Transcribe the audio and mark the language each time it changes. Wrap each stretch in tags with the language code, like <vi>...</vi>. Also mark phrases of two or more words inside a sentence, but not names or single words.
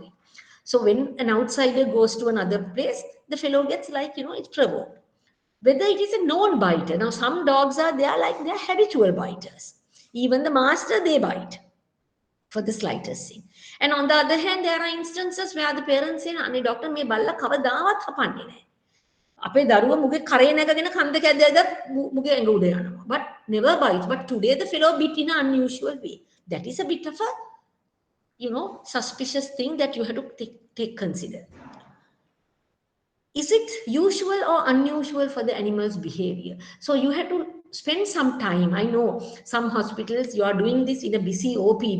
<en>So when an outsider goes to another place, the fellow gets it's provoked. Whether it is a known biter. Now, some dogs they're habitual biters. Even the master, they bite for the slightest thing. And on the other hand, there are instances where the parents say, doctor,</en> <si>මේ බල්ලා කවදාවත් හපන්නේ නෑ. අපේ දරුව මුගේ කරේ නැගගෙන කන්ද කැදලා මුගේ ඇඟ උඩ යනවා.</si> <en>But never bites. But today the fellow bit in an unusual way. That is a bit of a, suspicious thing that you have to take consider. Is it usual or unusual for the animal's behavior? So you have to spend some time. I know some hospitals, you are doing this in a busy OPD.</en>